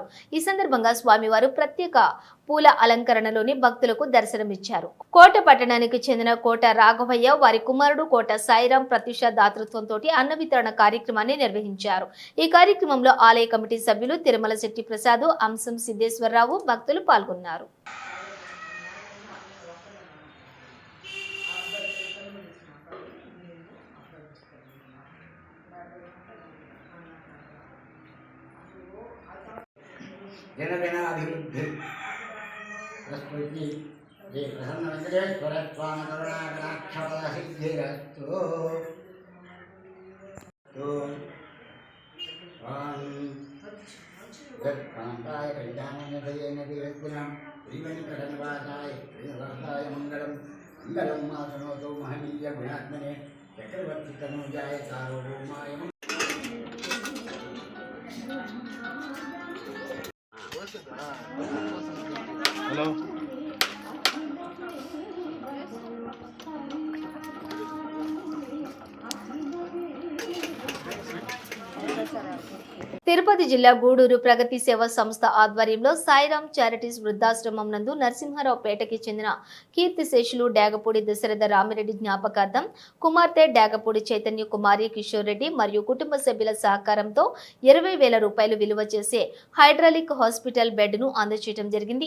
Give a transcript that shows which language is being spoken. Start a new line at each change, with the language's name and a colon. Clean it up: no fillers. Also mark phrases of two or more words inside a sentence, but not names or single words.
Telugu: ఈ సందర్భంగా స్వామివారు ప్రత్యేక పూల అలంకరణలోని భక్తులకు దర్శనమిచ్చారు. కోట పట్టణానికి చెందిన కోట రాఘవయ్య వారి కుమారుడు కోట సాయిరాం ప్రత్యూష దాతృత్వంతో అన్న వితరణ కార్యక్రమాన్ని నిర్వహించారు. ఈ కార్యక్రమంలో ఆలయ కమిటీ సభ్యులు తిరుమల శెట్టి ప్రసాద్, అంశం సిద్ధేశ్వరరావు భక్తులు పాల్గొన్నారు.
Sanskrit: जनगणाभिवृद्धि प्रस्फुटिः श्री प्रसन्न वेंकटेश्वर स्वामी करुणाकटाक्षफलसिद्धिरस्तु कान्ताय कल्याणनिधये नदीरत्नां श्रीवेङ्कटनिवासाय श्रीनिवासाय मङ्गलं मङ्गलं मातनोतो महनीय गुणात्मने चक्रवर्तितनूजाय सार्वभौमाय.
Telugu: హలో తిరుపతి జిల్లా గూడూరు ప్రగతి సేవా సంస్థ ఆధ్వర్యంలో సాయిరాం చారిటీస్ వృద్ధాశ్రమం నందు నరసింహారావు పేటకి చెందిన కీర్తిశేషులు డాగపూడి దశరథ రామిరెడ్డి జ్ఞాపకార్థం కుమార్తె డాగపూడి చైతన్య కుమారి కిషోర్ రెడ్డి మరియు కుటుంబ సభ్యుల సహకారంతో 20,000 రూపాయలు విలువ చేసే హైడ్రాలిక్ హాస్పిటల్ బెడ్ ను అందజేయడం జరిగింది.